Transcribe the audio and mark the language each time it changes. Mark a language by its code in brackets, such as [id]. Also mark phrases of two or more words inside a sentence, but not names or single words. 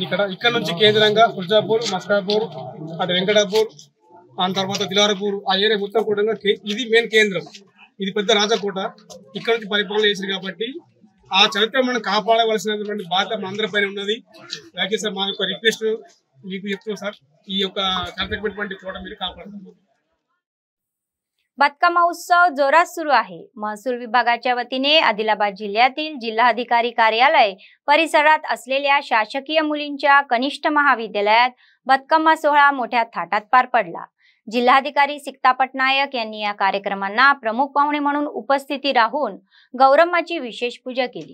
[te] ఇక్కడ నుంచి కేంద్రంగా సుర్జాపూర్, మస్కాపూర్, అటు వెంకటాపూర్, ఆ తర్వాత దిలారపూర్ ఆ ఏరియా మొత్తం కూడా ఇది మెయిన్ కేంద్రం. ఇది పెద్ద రాజకోట. ఇక్కడ నుంచి పరిపాలన చేసింది కాబట్టి ఆ చరిత్ర మనం కాపాడవలసినటువంటి బాధ్యత మన అందరిపైన ఉన్నది. అలాగే సార్ మా యొక్క రిక్వెస్ట్ మీకు చెప్తున్నాం సార్, ఈ యొక్క చరిత్రటువంటి కోట మీరు కాపాడుతున్నారు. [mr] बतकम्मा उत्सव जोरात सुरू आहे. महसूल विभागाच्या वतीने आदिलाबाद जिल्ह्यातील जिल्हाधिकारी कार्यालय परिसरात असलेल्या शासकीय मुलींच्या कनिष्ठ महाविद्यालयात बतकम्मा सोहळा मोठ्या थाटात पार पडला. जिल्हाधिकारी सिक्ता पटनायक यांनी या कार्यक्रमांना प्रमुख पाहुणे म्हणून उपस्थिती राहून गौरम्माची विशेष पूजा केली.